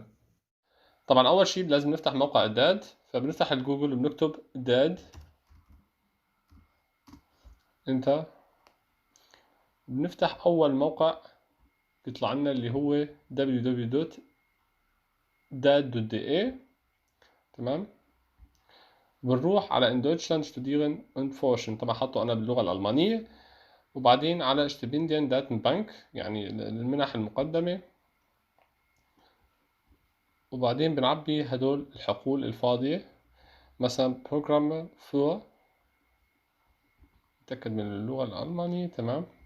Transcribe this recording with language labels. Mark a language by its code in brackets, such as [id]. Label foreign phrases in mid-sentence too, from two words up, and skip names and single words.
[ar] طبعا أول شيء لازم نفتح موقع داد، فبنفتح الجوجل وبنكتب داد، انت بنفتح أول موقع بيطلع لنا اللي هو www.dad.de. [de] تمام. [ar] بنروح على [de] in Deutschland studieren und forschen، [ar] طبعا حطه أنا باللغة الألمانية. وبعدين على [de] Stipendien Datenbank، [ar] يعني المنح المقدمة. وبعدين بنعبي هدول الحقول الفاضية، مثلا [de] Programme für، [ar] نتأكد من اللغة الألمانية. تمام.